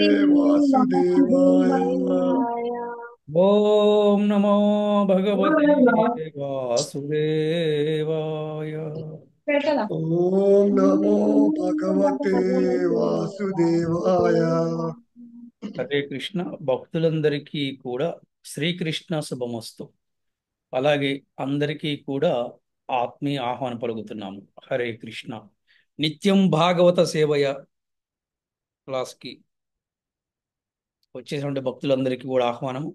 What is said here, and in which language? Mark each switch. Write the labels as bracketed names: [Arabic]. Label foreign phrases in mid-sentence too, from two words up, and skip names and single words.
[Sanskrit] वासुदेवाय। वासुदेवाय। ओम नमो भगवते वासुदेवाय। ओम नमो भगवते वासुदेवाय। [Telugu] హరే కృష్ణ భక్తులందరికీ కూడా శ్రీకృష్ణ శుభమస్తు. అలాగే అందరికీ కూడా ఆత్మీయ ఆహ్వానం పలుకుతున్నాము. హరే కృష్ణ. నిత్యం భాగవత సేవయ క్లాస్కి వచ్చేసినటువంటి భక్తులందరికీ కూడా ఆహ్వానము.